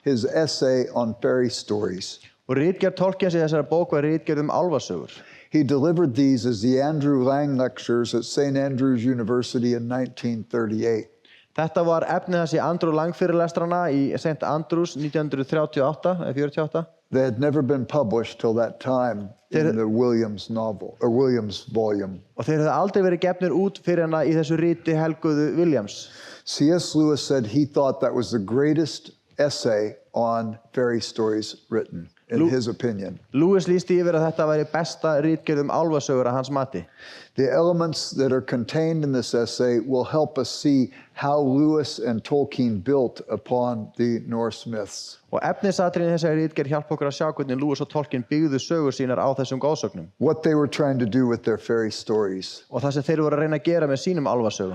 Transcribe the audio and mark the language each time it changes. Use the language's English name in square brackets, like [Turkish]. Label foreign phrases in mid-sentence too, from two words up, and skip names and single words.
[English] his essay on fairy stories. [Icelandic] Og ritgerð Tolkiens í þessari bók var ritgerð álfasögur. [English] He delivered these as the Andrew Lang Lectures at St. Andrews University in 1938. [Icelandic] Þetta var efnið hans í Andrew Lang fyrirlestrana í St. Andrews 1938 eða 48. [English] They had never been published till that time in the Williams novel, or Williams volume. [Icelandic] Og þeir hefðu aldrei verið gefnir út fyrir hana í þessu riti helguðu Williams. [English] C.S. Lewis said he thought that was the greatest essay on fairy stories written, in his opinion. [Icelandic] Lewis lýsti yfir að þetta væri besta ritgerð álfasögur að hans mati. [English] The elements that are contained in this essay will help us see how Lewis and Tolkien built upon the Norse myths. [Icelandic] Og efnisatriðin í þessari ritgerð hjálpa okkur að sjá hvernig Lewis og Tolkien byggðu sögur sínar á þessum goðsögnum. [English] What they were trying to do with their fairy stories. [Icelandic] Og það sem þeir voru að reyna að gera með sínum álfasögum.